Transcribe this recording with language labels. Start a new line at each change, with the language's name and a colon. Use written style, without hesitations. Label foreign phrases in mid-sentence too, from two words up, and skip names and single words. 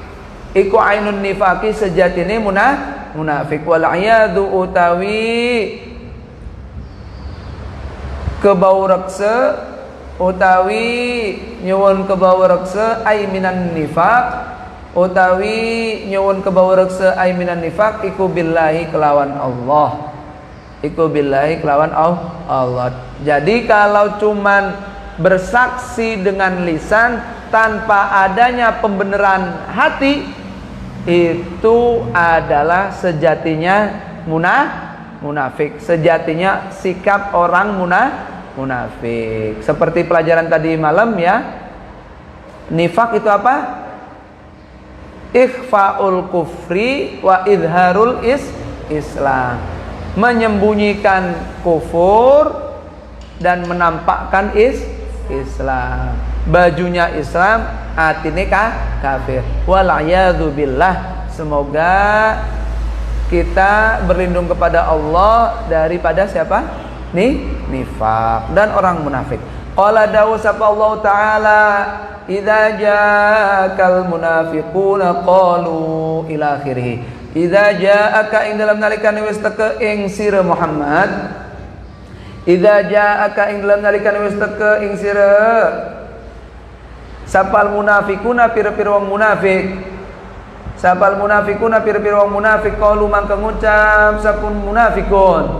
Javanese: munafik
Arabic: wal iyadu
Javanese: utawi nyuwun kebawrekse
Arabic: ai minan nifaq
Javanese: iku billahi kelawan Allah.
Indonesian: Jadi kalau cuman bersaksi dengan lisan tanpa adanya pembenaran hati, itu adalah sejatinya munafik. Sejatinya sikap orang munafik. Seperti pelajaran tadi malam ya. Nifak itu apa?
Arabic: Ikhfaul kufri wa idharul Islam.
Indonesian: Menyembunyikan kufur dan menampakkan Islam. Bajunya Islam,
Javanese: atine kafir.
Arabic: Wal'iyadzu billah.
Indonesian: Semoga kita berlindung kepada Allah daripada siapa? Nifak dan orang munafik.
Javanese: Qala dawu sapa Allah taala,
Arabic: "Idza ja'akal munafiquna qalu ila akhirih." Idza ja'aka
Javanese: ing dalam nalikane wis teke ing sira Muhammad.
Arabic: Idza ja'aka
Javanese: ing dalam nalikane wis teke ing sira sapal munafiquna pira-pira wong munafik. Sapal munafiquna pira-pira wong munafik qalu mangka ngucap sapun munafikun.